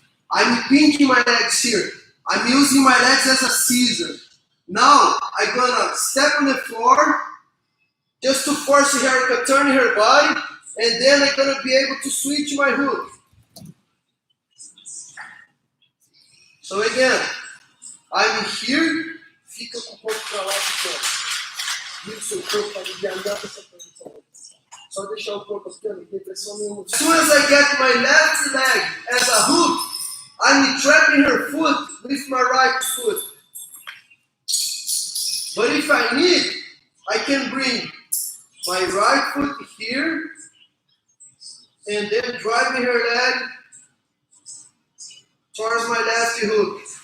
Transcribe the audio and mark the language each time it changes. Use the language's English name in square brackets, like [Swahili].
[English] I'm pinching my legs here. I'm using my legs as a scissor. Now I'm gonna step on the floor just to force her to turn her body, and then I'm gonna be able to switch my hook. So again, I'm here, [Portuguese] fica com o corpo para lá de fora. Vira o seu corpo para aliviar essa posição. Só deixar o corpo aqui, não tem pressão nenhuma. [English] As soon as I get my left leg as a hook, I'm trapping her foot with my right foot. But if I need, I can bring my right foot here and then driving her leg towards my left hook.